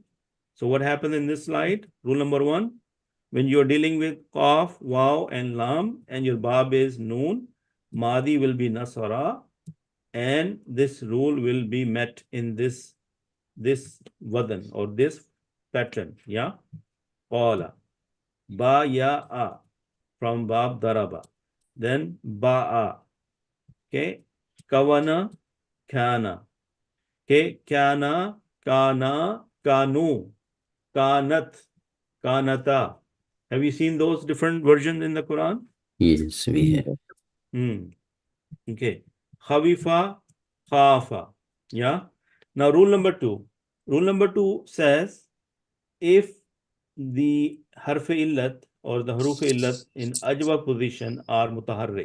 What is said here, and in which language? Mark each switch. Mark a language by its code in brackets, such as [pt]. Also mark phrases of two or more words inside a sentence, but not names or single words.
[en] So what happened in this slide? Rule number 1, when you're dealing with qaf, waw, and lam, and your bab is noon, madi will be nasara, and this rule will be met in this wadan or this pattern. Yeah. [ar] قال. ب ي ع from باب ضرب. [en] Then ba'a. Okay. [ar] كون، كان. Okay. كان، كان, كانوا، كانت، كانتا. [en] Have you seen those different versions in the Quran? Yes, we have. [ar] Okay. خوف، خاف. Yeah. [en] Now, rule number 2. Rule number 2 says, if the [ar] حرف علة [en] or the [ar] حروف علة [en] in ajwa position are mutaharrik.